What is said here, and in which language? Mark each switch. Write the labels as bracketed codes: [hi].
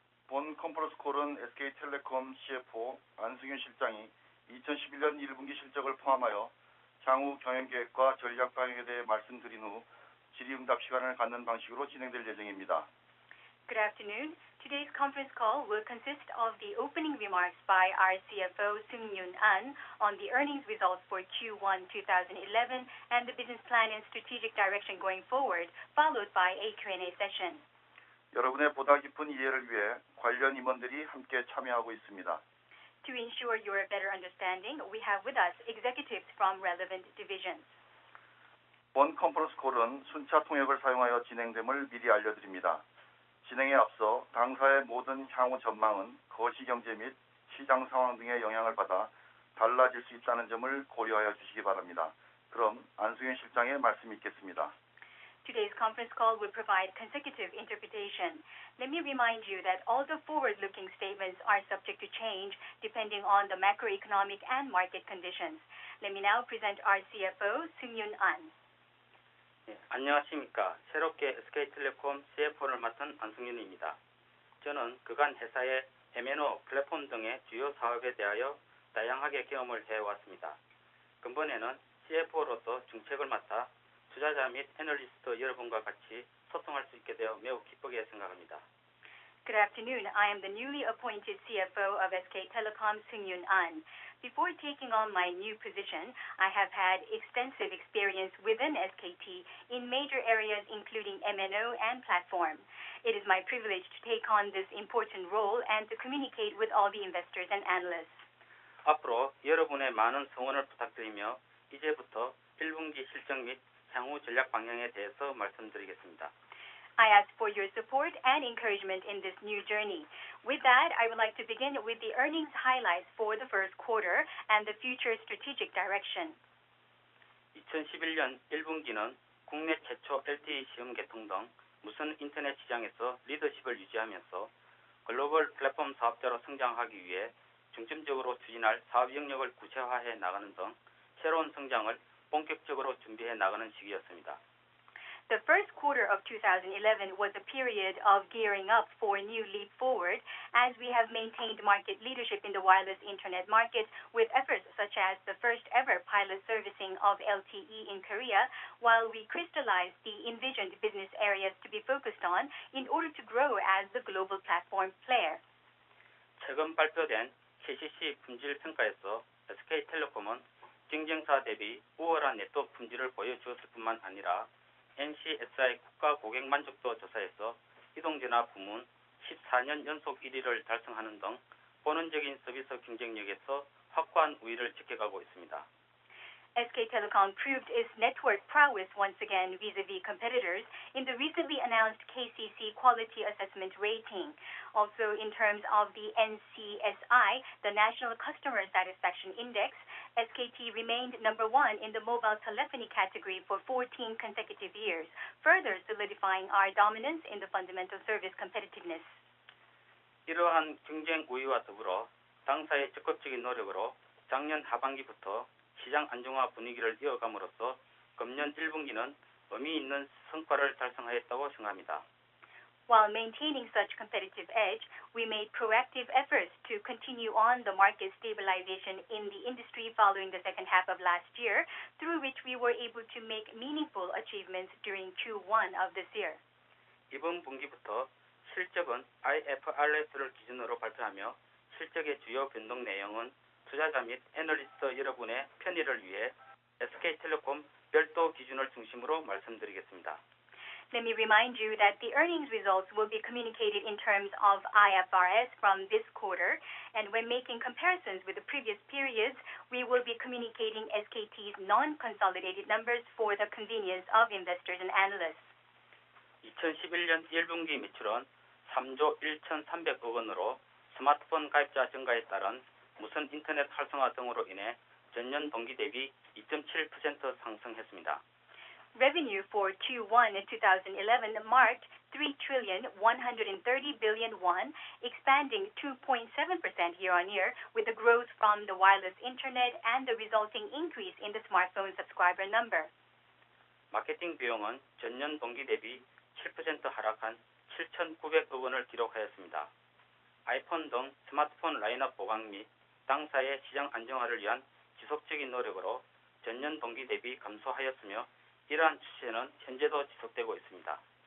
[ko] 본 컨퍼런스 콜은 SK텔레콤 CFO 안승윤 실장이 2011년 1분기 실적을 포함하여 향후 경영계획과 전략 방향에 대해 말씀드린 후 질의응답 시간을 갖는 방식으로 진행될 예정입니다. [en] Good afternoon. Today's conference call will consist of the opening remarks by our CFO, Seung-Yoon An, on the earnings results for Q1 2011 and the business plan and strategic direction going forward, followed by a Q&A session. [ko] 여러분의 보다 깊은 이해를 위해 관련 임원들이 함께 참여하고 있습니다. [en] To ensure your better understanding, we have with us executives from relevant divisions. [ko] 본 컨퍼런스 콜은 순차 통역을 사용하여 진행됨을 미리 알려드립니다. 진행에 앞서 당사의 모든 향후 전망은 거시경제 및 시장 상황 등의 영향을 받아 달라질 수 있다는 점을 고려하여 주시기 바랍니다. 그럼 안승윤 실장의 말씀이 있겠습니다. [en] Today's conference call will provide consecutive interpretation. Let me remind you that all the forward-looking statements are subject to change depending on the macroeconomic and market conditions. Let me now present our CFO, Seung-Yoon An. [ko] 네, 안녕하십니까. 새롭게 SK텔레콤 CFO를 맡은 안승윤입니다. 저는 그간 회사의 MNO 플랫폼 등의 주요 사업에 대하여 다양하게 경험을 해왔습니다. 근본에는 CFO로서 중책을 맡아 투자자 및 애널리스트 여러분과 같이 소통할 수 있게 되어 매우 기쁘게 생각합니다. [en] Good afternoon. I am the newly appointed CFO of SK Telecom, Seung-Yoon An. Before taking on my new position, I have had extensive experience within SKT in major areas including MNO and platform. It is my privilege to take on this important role and to communicate with all the investors and analysts. [ko] 앞으로 여러분의 많은 성원을 부탁드리며 이제부터 1분기 실적 및 향후 전략 방향에 대해서 말씀드리겠습니다. [en] I ask for your support and encouragement in this new journey. With that, I would like to begin with the earnings highlights for the first quarter and the future strategic direction. [ko] 2011년 1분기는 국내 최초 LTE 시험 개통 등 무선 인터넷 시장에서 리더십을 유지하면서 글로벌 플랫폼 사업자로 성장하기 위해 중점적으로 추진할 사업 영역을 구체화해 나가는 등 새로운 성장을 본격적으로 준비해 나가는 시기였습니다. [en] The first quarter of 2011 was a period of gearing up for a new leap forward as we have maintained market leadership in the wireless internet market with efforts such as the first ever pilot servicing of LTE in Korea, while we crystallized the envisioned business areas to be focused on in order to grow as the global platform player. [ko] 최근 발표된 KCC 품질 평가에서 SK텔레콤은 경쟁사 대비 우월한 네트워크 품질을 보여주었을 뿐만 아니라 NCSI 국가 고객 만족도 조사에서 이동전화 부문 14년 연속 1위를 달성하는 등 본원적인 서비스 경쟁력에서 확고한 우위를 지켜가고 있습니다. [en] SK Telecom proved its network prowess once again vis-a-vis competitors in the recently announced KCC Quality Assessment Rating. Also, in terms of the NCSI, the National Customer Satisfaction Index, SKT remained number 1 in the mobile telephony category for 14 consecutive years, further solidifying our dominance in the fundamental service competitiveness. [ko] 이러한 경쟁 우위와 더불어 당사의 적극적인 노력으로 작년 하반기부터 시장 안정화 분위기를 이어감으로써 금년 1분기는 의미 있는 성과를 달성하였다고 생각합니다. [en] While maintaining such competitive edge, we made proactive efforts to continue on the market stabilization in the industry following the second half of last year, through which we were able to make meaningful achievements during Q1 of this year. [ko] 이번 분기부터 실적은 IFRS를 기준으로 발표하며 실적의 주요 변동 내용은 투자자 및 애널리스트 여러분의 편의를 위해 SK텔레콤 별도 기준을 중심으로 말씀드리겠습니다. [en] Let me remind you that the earnings results will be communicated in terms of IFRS from this quarter, and when making comparisons with the previous periods, we will be communicating SKT's non-consolidated numbers for the convenience of investors and analysts. [ko] 2011년 1분기 매출은 3조 1,300억 원으로 스마트폰 가입자 증가에 따른 무선 인터넷 활성화 등으로 인해 전년 동기 대비 2.7% 상승했습니다. [en] Revenue for Q1 2011 marked 3,130 billion won, expanding 2.7% year-on-year with the growth from the wireless internet and the resulting increase in the smartphone subscriber number. [ko] 마케팅 비용은 전년 동기 대비 7% 하락한 7,900억 원을 기록하였습니다. 아이폰 등 스마트폰 라인업 보강 및 당사의 시장 안정화를 위한 지속적인 노력으로 전년 동기 대비 감소하였으며 이러한 추세는 현재도 지속되고 있습니다.